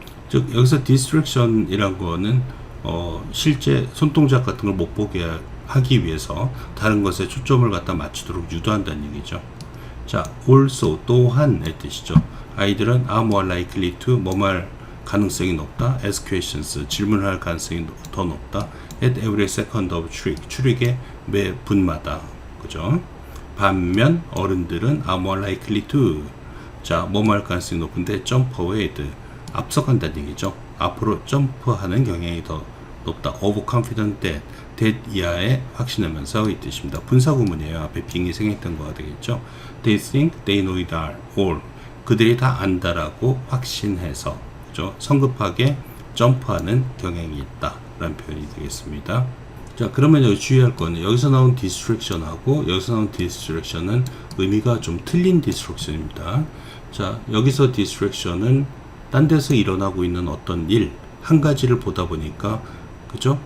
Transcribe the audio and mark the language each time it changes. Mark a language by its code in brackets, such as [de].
[ko] 즉 여기서 distraction 이란 거는 실제 손동작 같은 걸 못 보게 하기 위해서 다른 것에 초점을 갖다 맞추도록 유도한다는 얘기죠. 자, also 또한의 뜻이죠. 아이들은 [en] are more likely to, [ko] 뭐할 가능성이 높다. [en] ask questions, [ko] 질문할 가능성이 더 높다. [en] at every second of trick, [ko] 출익의 매 분마다, 그죠? 반면 어른들은 [en] are more likely to, [ko] 자, 뭐할 가능성이 높은데 [en] jump ahead, [ko] 앞서간다는 얘기죠. 앞으로 점프하는 경향이 더 높다. [en] overconfident that [ko] 이하에 확신하면서, 이 뜻입니다. 분사구문이에요. 앞에 빙이 생략된 거가 되겠죠. [en] they think they know it all, [ko] 그들이 다 안다라고 확신해서, 그죠? 성급하게 점프하는 경향이 있다 라는 표현이 되겠습니다. 자, 그러면 여기 주의할 거는 여기서 나온 distraction하고 여기서 나온 distraction은 의미가 좀 틀린 distraction입니다. 자, 여기서 distraction은 딴 데서 일어나고 있는 어떤 일, 한 가지를 보다 보니까, 그죠?